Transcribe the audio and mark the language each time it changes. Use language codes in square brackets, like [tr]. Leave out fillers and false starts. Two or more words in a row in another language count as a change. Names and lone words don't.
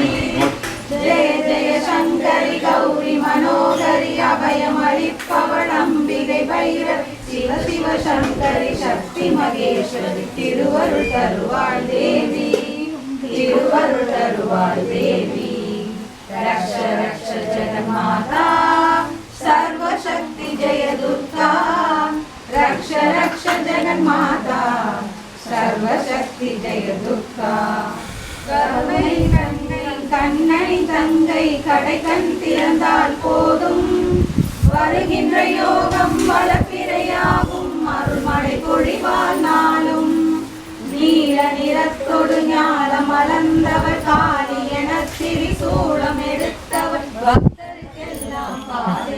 [ta] ஜெய ஜெய சங்கரி கௌரி மனோகரி அபயம் அளிப்பவள் அம்பிகை பைரவி. சிவ சிவ சங்கரி சக்தி மகேஸ்வரி திருவருள் தருவாள் தேவி. திருவருள் தருவாள் தேவி. [sa] रक्ष रक्ष जगन्माता सर्वशक्ति जय दुर्गा. रक्ष रक्ष जगन्माता सर्वशक्ति जय दुर्गा. [ta] கருணை கண்ணை கண்ணை தங்கை கடை கண் திறந்தால் போதும். வருகின்ற யோகம் வளப்பிறையாகும் அருள்மழை பொழிவால் நாளும். நீல நிறத்தொடு ஞானம் மலர்ந்தவர் காளி என திரிசூலம் எடுத்தவர் பக்தருக்கெல்லாம் பாதை.